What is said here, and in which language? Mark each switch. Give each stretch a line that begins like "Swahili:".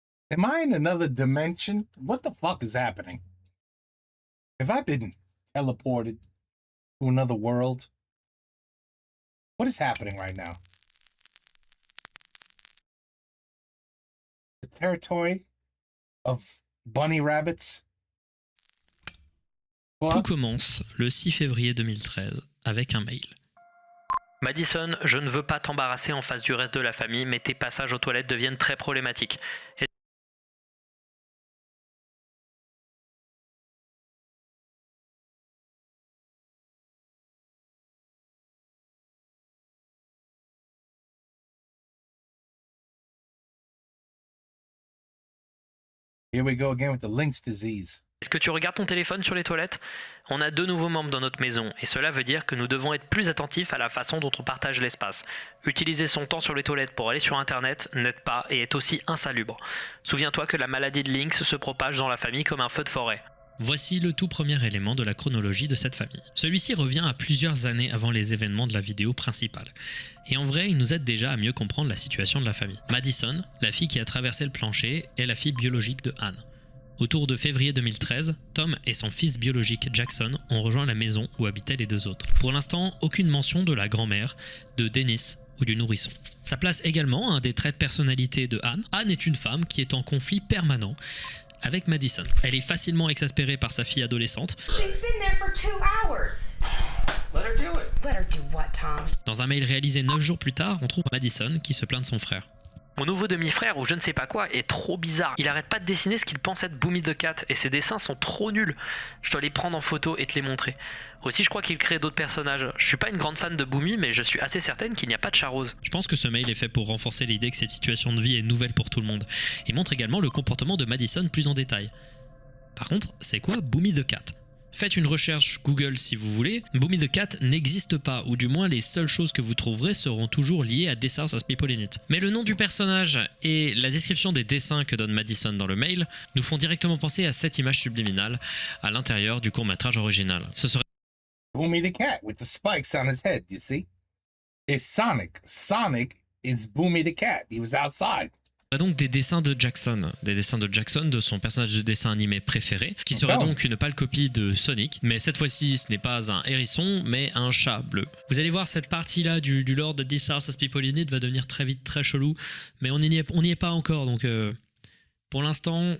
English: Am I in another dimension? What the fuck is happening? Have I been teleported to another world? What is happening right now? The territory of bunny rabbits?
French: Tout
English: What?
French: commence le 6 février 2013 avec un mail. Madison, je ne veux pas t'embarrasser en face du reste de la famille, mais tes passages aux toilettes deviennent très problématiques.
English: Here we go again with the Lynx disease.
French: Est-ce que tu regardes ton téléphone sur les toilettes? On a 2 nouveaux membres dans notre maison, et cela veut dire que nous devons être plus attentifs à la façon dont on partage l'espace. Utiliser son temps sur les toilettes pour aller sur Internet n'aide pas et est aussi insalubre. Souviens-toi que la maladie de Lynx se propage dans la famille comme un feu de forêt. Voici le tout premier élément de la chronologie de cette famille. Celui-ci revient à plusieurs années avant les événements de la vidéo principale. Et en vrai, il nous aide déjà à mieux comprendre la situation de la famille. Madison, la fille qui a traversé le plancher, est la fille biologique de Anne. Autour de février 2013, Tom et son fils biologique Jackson ont rejoint la maison où habitaient les 2 autres. Pour l'instant, aucune mention de la grand-mère, de Dennis ou du nourrisson. Ça place également un des traits de personnalité de Anne. Anne est une femme qui est en conflit permanent avec Madison. Elle est facilement exaspérée par sa fille adolescente.
English: She's been there for 2 hours. Let her do it. Let her do what, Tom?
French: Dans un mail réalisé 9 jours plus tard, on trouve Madison qui se plaint de son frère. Mon nouveau demi-frère, ou je ne sais pas quoi, est trop bizarre. Il arrête pas de dessiner ce qu'il pense être Boomy the Cat, et ses dessins sont trop nuls. Je dois les prendre en photo et te les montrer. Aussi, je crois qu'il crée d'autres personnages. Je suis pas une grande fan de Boomy, mais je suis assez certaine qu'il n'y a pas de chat rose. Je pense que ce mail est fait pour renforcer l'idée que cette situation de vie est nouvelle pour tout le monde. Il montre également le comportement de Madison plus en détail. Par contre, c'est quoi Boomy the Cat ? Faites une recherche Google si vous voulez. Boomy the Cat n'existe pas, ou du moins les seules choses que vous trouverez seront toujours liées à This House Has People in It. Mais le nom du personnage et la description des dessins que donne Madison dans le mail nous font directement penser à cette image subliminale à l'intérieur du court-métrage original. Ce serait
English: Boomy the cat with the spikes on his head, you see? It's Sonic. Sonic is Boomy the cat. He was outside.
French: donc des dessins de Jackson, de son personnage de dessin animé préféré, qui sera donc une pâle copie de Sonic, mais cette fois-ci ce n'est pas un hérisson, mais un chat bleu. Vous allez voir, cette partie-là du lore de This House Has People in It va devenir très vite très chelou, mais on n'y est pas encore, donc pour l'instant,